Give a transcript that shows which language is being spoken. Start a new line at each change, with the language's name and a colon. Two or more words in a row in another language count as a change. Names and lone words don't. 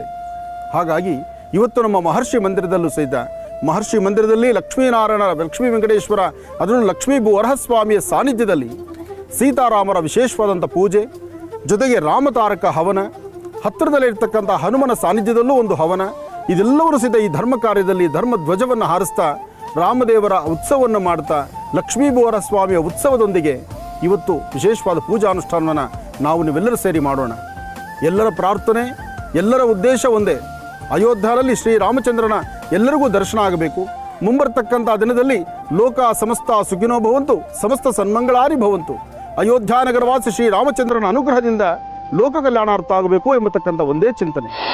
Kannada: ಹಾಗಾಗಿ ಇವತ್ತು ನಮ್ಮ ಮಹರ್ಷಿ ಮಂದಿರದಲ್ಲೂ ಸಹಿತ, ಮಹರ್ಷಿ ಮಂದಿರದಲ್ಲಿ ಲಕ್ಷ್ಮೀನಾರಾಯಣ, ಲಕ್ಷ್ಮೀ ವೆಂಕಟೇಶ್ವರ, ಅದನ್ನು ಲಕ್ಷ್ಮೀ ವರಹಸ್ವಾಮಿಯ ಸಾನ್ನಿಧ್ಯದಲ್ಲಿ ಸೀತಾರಾಮರ ವಿಶೇಷವಾದಂಥ ಪೂಜೆ, ಜೊತೆಗೆ ರಾಮತಾರಕ ಹವನ, ಹತ್ತಿರದಲ್ಲಿರ್ತಕ್ಕಂಥ ಹನುಮನ ಸಾನ್ನಿಧ್ಯದಲ್ಲೂ ಒಂದು ಹವನ, ಇದೆಲ್ಲವೂ ಸಹಿತ ಈ ಧರ್ಮ ಕಾರ್ಯದಲ್ಲಿ ಧರ್ಮ ಧ್ವಜವನ್ನು ಹಾರಿಸ್ತಾ, ರಾಮದೇವರ ಉತ್ಸವವನ್ನು ಮಾಡ್ತಾ, ಲಕ್ಷ್ಮೀಬೋರ ಸ್ವಾಮಿಯ ಉತ್ಸವದೊಂದಿಗೆ ಇವತ್ತು ವಿಶೇಷವಾದ ಪೂಜಾನುಷ್ಠಾನವನ್ನು ನಾವು ನೀವೆಲ್ಲರೂ ಸೇರಿ ಮಾಡೋಣ. ಎಲ್ಲರ ಪ್ರಾರ್ಥನೆ, ಎಲ್ಲರ ಉದ್ದೇಶ ಒಂದೇ, ಅಯೋಧ್ಯೆಯಲ್ಲಿ ಶ್ರೀರಾಮಚಂದ್ರನ ಎಲ್ಲರಿಗೂ ದರ್ಶನ ಆಗಬೇಕು. ಮುಂಬರ್ತಕ್ಕಂಥ ದಿನದಲ್ಲಿ
Sanskrit: लोक समस्त सुखिनो भवन्तु समस्त सन्मंगलारि भवन्तु,
Kannada: ಅಯೋಧ್ಯಾನಗರವಾಸಿ ಶ್ರೀರಾಮಚಂದ್ರನ ಅನುಗ್ರಹದಿಂದ ಲೋಕ ಕಲ್ಯಾಣಾರ್ಥ ಆಗಬೇಕು ಎಂಬತಕ್ಕಂಥ ಒಂದೇ ಚಿಂತನೆ.